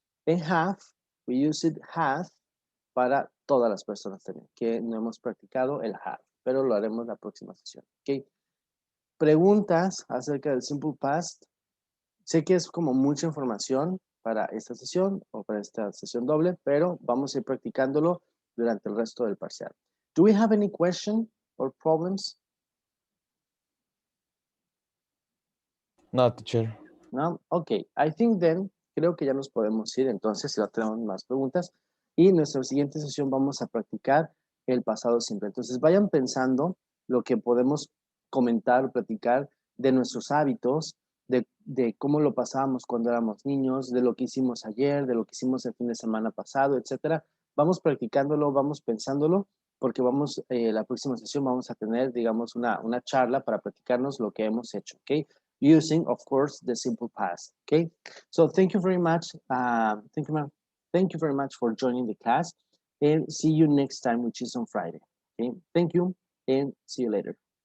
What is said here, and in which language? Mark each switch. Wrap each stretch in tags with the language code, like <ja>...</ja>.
<es>En have,</es> <en>we use it have</en> <es>para todas las personas también, que no hemos practicado el have, pero lo haremos la próxima sesión. ¿Okay? preguntas acerca del simple past. Sé que es como mucha información para esta sesión o para esta sesión doble, pero vamos a ir practicándolo durante el resto del parcial.</es> <en>Do we have any question or problems? No, teacher. No? Ok, I think then,</en> <es>creo que ya nos podemos ir entonces si no tenemos más preguntas. Y en nuestra siguiente sesión vamos a practicar el pasado simple. Entonces vayan pensando lo que podemos comentar, platicar de nuestros hábitos, de cómo lo pasábamos cuando éramos niños, de lo que hicimos ayer, de lo que hicimos el fin de semana pasado, etcétera. Vamos practicándolo, vamos pensándolo, porque vamos, la próxima sesión vamos a tener, digamos, una charla para practicarnos lo que hemos hecho, ¿ok?</es> <en>Using, of course, the simple past, okay? So thank you very much. Thank you very much for joining the class, and see you next time, which is on Friday, okay? Thank you, and see you later.</en>